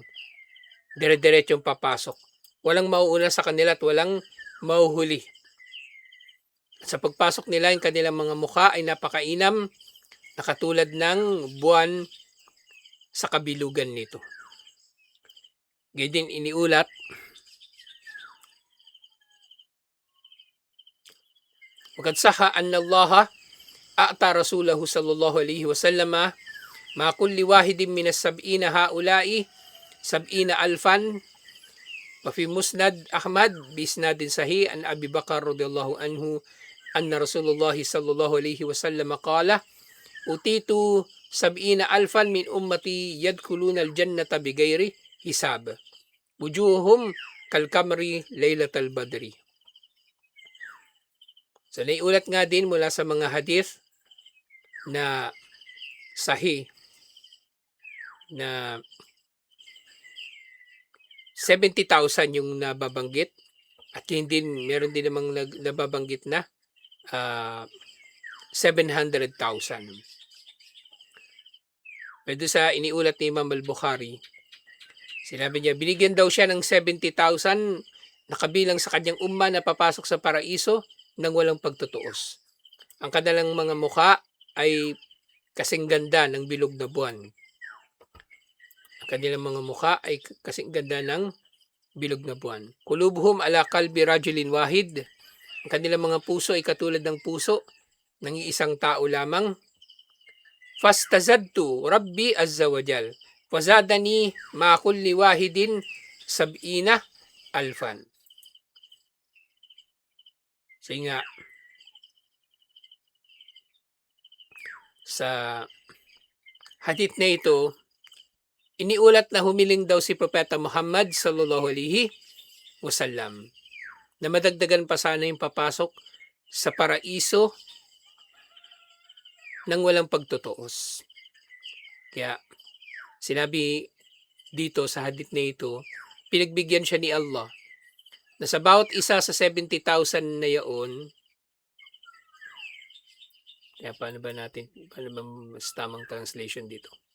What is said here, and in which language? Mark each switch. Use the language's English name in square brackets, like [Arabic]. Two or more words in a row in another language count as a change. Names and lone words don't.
[Filipino] Dire-diretsyong papasok. Walang mauuna sa kanila at walang mauhuli. Sa pagpasok nila, yung kanilang mga mukha ay napakainam na katulad ng buwan sa kabilugan nito. Gayun din iniulat [Arabic] وقد صح أن الله أعطى رسوله صلى الله عليه وسلم مع كل واحد من السبعين هؤلاء 70,000 وفي مسند أحمد بإسناد صحيح عن أبي بكر رضي الله عنه أن رسول الله صلى الله عليه وسلم قال أوتيت 70,000 من أمتي يدخلون الجنة بغير حساب وجوههم كالقمر ليلة البدر. [Filipino] So naiulat nga din mula sa mga hadith na sahih na 70,000 yung nababanggit at meron din namang nababanggit na 700,000. Pero sa iniulat ni Imam al-Bukhari, sinabi niya, binigyan daw siya ng 70,000 na kabilang sa kanyang umma na papasok sa paraiso nang walang pagtutuos. Ang kanilang mga mukha ay kasing ganda ng bilog na buwan. Ang kanilang mga mukha ay kasing ganda ng bilog na buwan. [Arabic] قلوبهم على قلب رجل واحد. [Filipino] Ang kanilang mga puso ay katulad ng puso ng isang tao lamang. [Arabic] فاستزدت ربي عز وجل. فزادني مع كل واحد 70,000. [Filipino] So nga, sa hadith na ito, iniulat na humiling daw si Propeta Muhammad [Arabic] صلى الله عليه وسلم [Filipino] na madagdagan pa sana yung papasok sa paraiso nang walang pagtutuos. Kaya sinabi dito sa hadith na ito, pinagbigyan siya ni Allah na sa bawat isa sa 70,000 na yaon, kaya paano ba mas tamang translation dito?